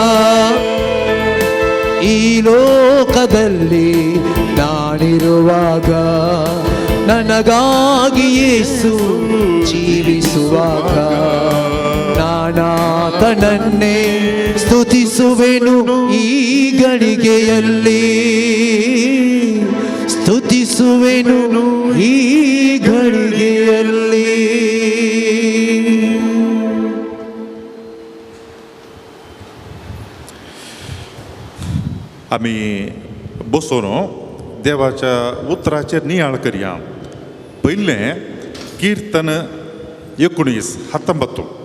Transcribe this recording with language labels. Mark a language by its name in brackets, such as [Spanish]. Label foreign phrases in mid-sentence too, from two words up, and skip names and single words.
[Kannada] ಈ ಲೋಕದಲ್ಲಿ ನಾನಿರುವಾಗ ನನಗಾಗಿ ಯೇಸು ಜೀವಿಸುವಾಗ ನಾನಾತನನ್ನೇ ಸ್ತುತಿಸುವೆನು ಈ ಗಳಿಗೆಯಲ್ಲಿ, ಸ್ತುತಿಸುವೆನು ಈ ಗಳಿಗೆಯಲ್ಲಿ. [Konkani] आम्ही बसोनो देवाच्या उतराचेर नियाळ करया. पयलें कीर्तन 19:19.